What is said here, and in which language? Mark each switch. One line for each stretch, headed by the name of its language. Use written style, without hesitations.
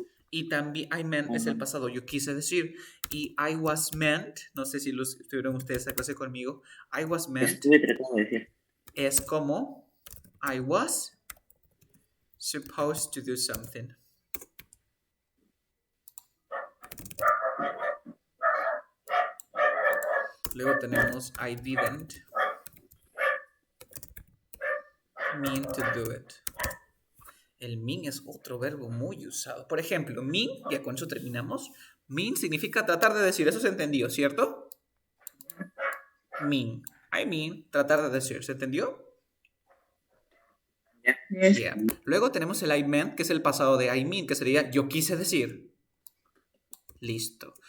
Spanish: Y también
English: I meant
Spanish: es el pasado, yo quise decir. Y
English: I was meant,
Spanish: no sé si estuvieron ustedes a clase conmigo, I was meant Estuve tratando de decir. Es como
English: I was supposed to do something.
Spanish: Luego tenemos
English: I didn't mean to do it.
Spanish: El mean es otro verbo muy usado. Por ejemplo, mean, ya con eso terminamos. Mean significa tratar de decir, eso se entendió, ¿cierto? Mean.
English: I mean,
Spanish: tratar de decir, ¿se entendió?
English: Yes. Yeah.
Spanish: Luego tenemos el
English: I meant,
Spanish: que es el pasado de
English: I mean,
Spanish: que sería yo quise decir. Listo.